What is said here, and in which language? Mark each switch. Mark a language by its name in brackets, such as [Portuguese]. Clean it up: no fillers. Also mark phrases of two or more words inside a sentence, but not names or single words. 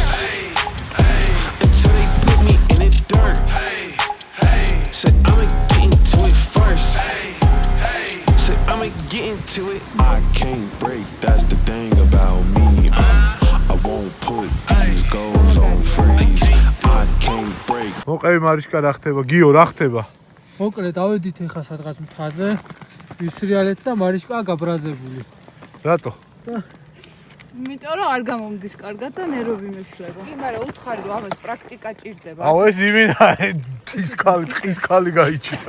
[English] Until they put me in the dirt. Said I'ma get into it first. Said I'ma get into it. I can't break, that's the thing about me. I won't put these goals on freeze. I can't break. [Georgian] მოყევი მარიშკა რა ხდება? გიო რა ხდება? მოკლედ ავედით ეხა სადღაც მთაზე ვისრიალეთ და მარიშკა გაბრაზებული. რატო? იმიტომ რომ არ გამომდის კარგად და ნერვები მეშლება. კი, მაგრამ უთხარი რომ ამას პრაქტიკა ჭირდება. აუ ეს იმინა ტყის ქალი გაიჩიტა.